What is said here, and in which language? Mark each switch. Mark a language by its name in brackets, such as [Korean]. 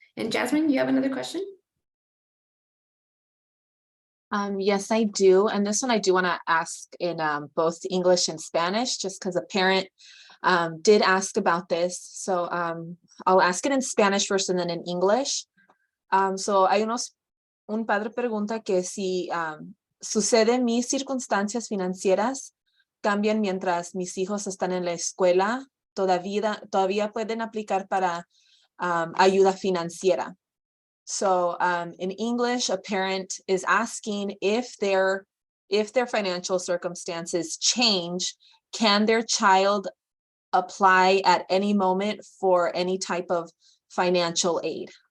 [English] And Jasmine, you have another question? Yes, I do. And this one I do want to ask in both English and Spanish, just because a parent did ask about this. So I'll ask it in Spanish first and then in English. [Spanish] So un padre pregunta que si sucede mis circunstancias financieras cambian mientras mis hijos están en la escuela, todavía pueden aplicar para ayuda financiera. [English] So in English, a parent is asking if their financial circumstances change, can their child apply at any moment for any type of financial aid?